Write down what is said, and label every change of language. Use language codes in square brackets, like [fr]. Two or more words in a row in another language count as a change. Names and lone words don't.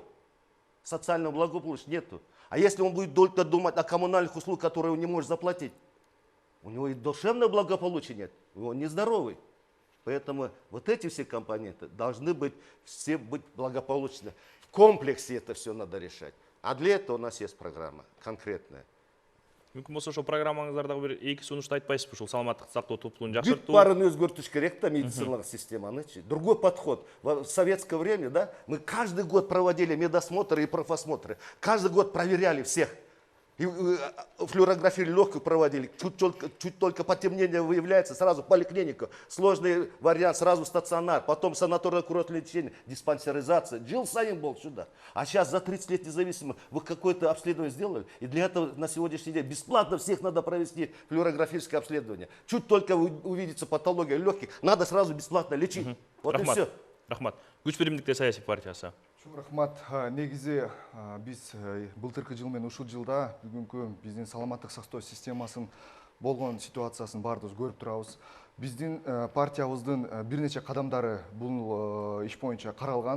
[ru] Социального благополучия нету. А если он будет только думать о коммунальных услугах, которые он не может заплатить, у него и душевного благополучия нет, он нездоровый. Поэтому вот эти все компоненты должны быть, все быть благополучны. В комплексе это все надо решать. А для этого у нас есть программа конкретная. [ky] Мүмкін болса ошол программаңыздарда бир эки сунушту айтпайсызбы, ушул саламаттык сактоо топтулугун Бүт жакшыртуу. барын өзгөртүш керек да, медициналық системаны. [ru] Другой подход. В советское время, да, мы каждый год проводили медосмотры и профосмотры. Каждый год проверяли всех. И флюорографию легких проводили. Чуть только потемнение выявляется, сразу в поликлинику. Сложный вариант, сразу в стационар. Потом санаторно-курортное лечение, диспансеризация. Джилл Сайин был сюда. А сейчас за 30 лет независимости вы какое-то обследование сделали. И для этого на сегодняшний день бесплатно всех надо провести флюорографическое обследование. Чуть только увидится патология легких, надо сразу бесплатно лечить. Вот и все. [ky] Рахмат. Күч биримдикте саясий партиясы. Рахмат. Негизи биз былтыркы жыл менен ушул жылда бүгүнкү биздин саламаттык сактоо системасын болгон ситуациясын баарыбыз көрүп турабыз. Биздин партиябыздын бир нече кадамдары бул иш боюнча каралган.